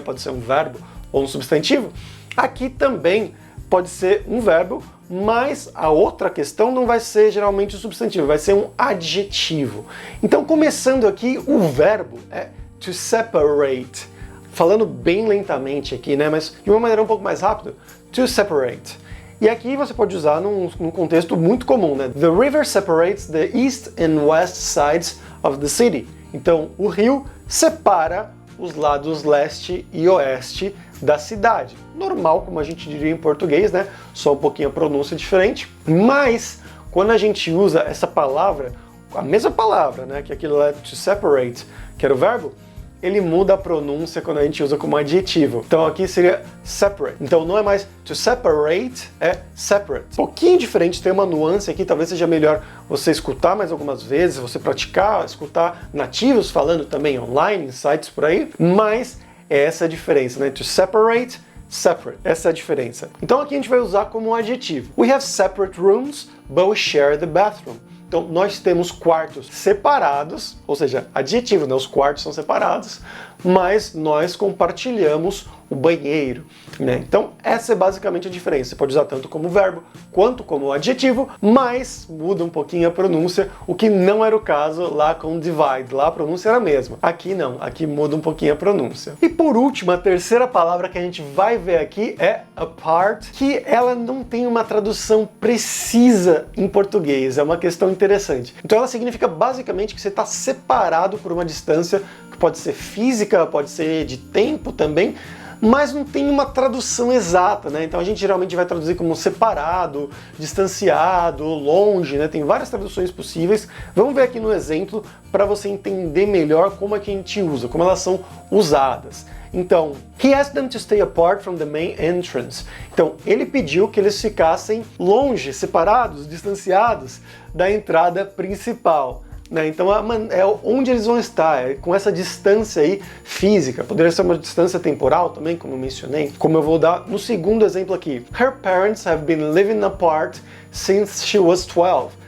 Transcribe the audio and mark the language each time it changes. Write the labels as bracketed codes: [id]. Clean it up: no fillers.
[pt] Pode ser um verbo ou um substantivo, aqui também pode ser um verbo, mas a outra questão não vai ser geralmente o substantivo, vai ser um adjetivo. Então, começando aqui, o verbo é to separate. Falando bem lentamente aqui, né? Mas de uma maneira um pouco mais rápida, to separate. E aqui você pode usar num contexto muito comum, né? [en] The river separates the east and west sides of the city. [pt] Então, o rio separa os lados leste e oeste da cidade. Normal, como a gente diria em português, né? Só um pouquinho a pronúncia diferente. Mas, quando a gente usa essa palavra, a mesma palavra, né? Que aquilo é to separate, que era o verbo, ele muda a pronúncia quando a gente usa como adjetivo. Então aqui seria separate. Então não é mais to separate, é separate. Um pouquinho diferente, tem uma nuance aqui, talvez seja melhor você escutar mais algumas vezes, você praticar, escutar nativos falando também online, em sites por aí, mas é essa a diferença, né? To separate, separate. Essa é a diferença. Então aqui a gente vai usar como um adjetivo. [en] We have separate rooms, but we share the bathroom. [pt] Então, nós temos quartos separados, ou seja, adjetivo, né? Os quartos são separados, mas nós compartilhamos o banheiro, né? Então, essa é basicamente a diferença. Você pode usar tanto como verbo quanto como adjetivo, mas muda um pouquinho a pronúncia, o que não era o caso lá com divide. Lá a pronúncia era a mesma. Aqui não, aqui muda um pouquinho a pronúncia. E por último, a terceira palavra que a gente vai ver aqui é apart, que ela não tem uma tradução precisa em português, é uma questão interessante. Então ela significa basicamente que você está separado por uma distância que pode ser física, pode ser de tempo também, mas não tem uma tradução exata, né? Então a gente geralmente vai traduzir como separado, distanciado, longe, né? Tem várias traduções possíveis. Vamos ver aqui no exemplo para você entender melhor como é que a gente usa, como elas são usadas. [en] Então, he asked them to stay apart from the main entrance. [pt] Então, ele pediu que eles ficassem longe, separados, distanciados da entrada principal. Né? Então, é onde eles vão estar, é com essa distância aí física. Poderia ser uma distância temporal também, como eu mencionei, como eu vou dar no segundo exemplo aqui. [en] Her parents have been living apart since she was 12.